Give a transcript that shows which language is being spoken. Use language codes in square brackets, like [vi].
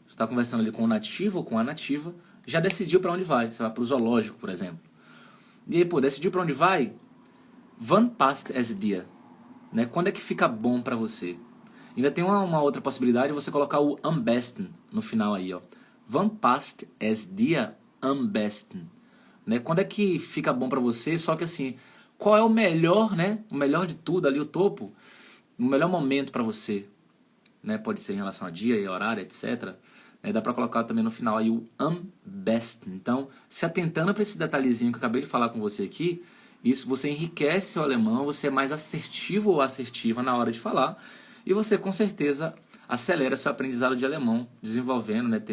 [pt] Você está conversando ali com o nativo ou com a nativa, já decidiu para onde vai. Você vai para o zoológico, por exemplo. E aí, pô, decidiu para onde vai? [de] Wann passt es dir? [pt] Né? Quando é que fica bom para você? Ainda tem uma outra possibilidade, você colocar o am besten no final aí, ó. [de] Wann passt es dir am besten? [pt] Né? Quando é que fica bom para você? Só que assim, qual é o melhor, né? O melhor de tudo ali, o topo, o melhor momento para você, né? Pode ser em relação a dia e horário, etc. Né? Dá para colocar também no final aí o am besten. Então, se atentando para esse detalhezinho que eu acabei de falar com você aqui, isso você enriquece seu alemão, você é mais assertivo ou assertiva na hora de falar e você com certeza acelera seu aprendizado de alemão, desenvolvendo, né?